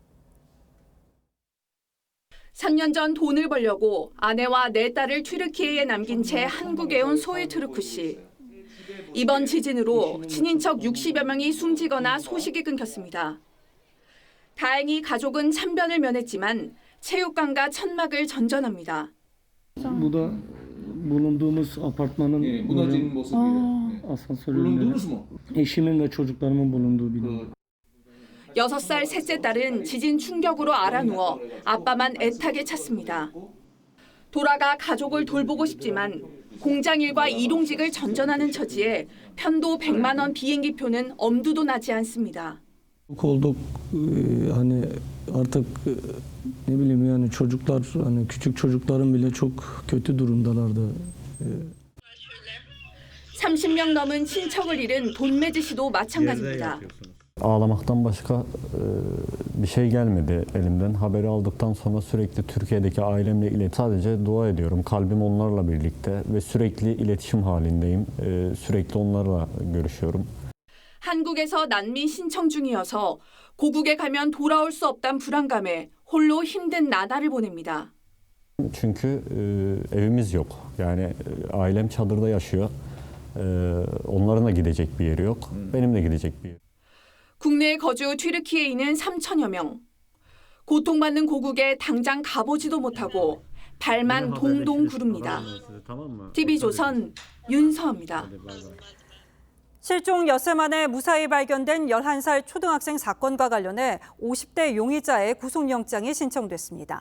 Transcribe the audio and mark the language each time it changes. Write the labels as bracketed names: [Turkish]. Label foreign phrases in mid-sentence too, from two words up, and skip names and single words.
[Korean] 3년 전 돈을 벌려고 아내와 4딸을 튀르키예에 남긴 채 한국에 온 소이트루크 씨. 이번 지진으로 친인척 60여 명이 숨지거나 소식이 끊겼습니다. 다행히 가족은 참변을 면했지만 체육관과 천막을 전전합니다. [Turkish] bulunduğumuz apartmanın [Korean] 무너진 모습이에요. [Turkish] asansöründe eşimin ve çocuklarımın bulunduğu bina. [Korean] 6살 셋째 딸은 지진 충격으로 알아누워 아빠만 애타게 찾습니다. 돌아가 가족을 돌보고 싶지만 공장일과 일용직을 전전하는 처지에 편도 100만 원 비행기표는 엄두도 나지 않습니다. [Turkish] Olduk hani artık ne bileyim yani çocuklar hani küçük çocukların bile çok kötü durumdalardı. [Korean] 30명 넘은 친척을 잃은 돈매지 씨도 마찬가지입니다. [Turkish] Ağlamaktan başka bir şey gelmedi elimden. Haberi aldıktan sonra sürekli Türkiye'deki ailemle sadece dua ediyorum. Kalbim onlarla birlikte ve sürekli iletişim halindeyim. Sürekli onlarla görüşüyorum. [Korean] 한국에서 난민 신청 중이어서 고국에 가면 돌아올 수 없단 불안감에 홀로 힘든 나날을 보냅니다. [Turkish] Çünkü evimiz yok. Yani ailem çadırda yaşıyor. Onların da gidecek bir yeri yok. Benim de gidecek bir yeri. [Korean] 국내 거주 튀르키예인은 3천여 명. 고통받는 고국에 당장 가보지도 못하고 발만 동동 구릅니다. TV조선 윤서입니다. 실종 엿새 만에 무사히 발견된 11살 초등학생 사건과 관련해 50대 용의자의 구속영장이 신청됐습니다.